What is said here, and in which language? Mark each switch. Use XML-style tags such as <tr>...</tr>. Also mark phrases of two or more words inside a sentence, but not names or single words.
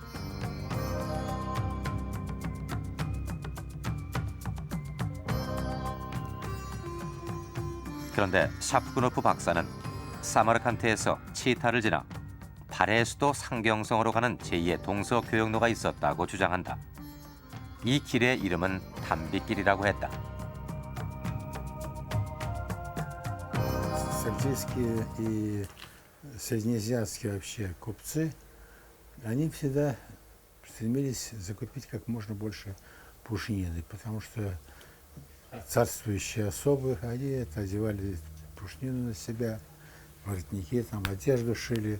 <ko>그런데 샤프크노프 박사는 사마르칸트에서 치타를 지나 발해의 수도 상경성으로 가는 제2의 동서교역로가 있었다고 주장한다. 이 길의 이름은 담비길이라고 했다.</ko> <ru>Сальтийские и среднеазиатские вообще купцы, они всегда стремились закупить как можно больше пушнины, потому что царствующие особы, они это одевали пушнину на себя, воротники, там одежду шили.</ru>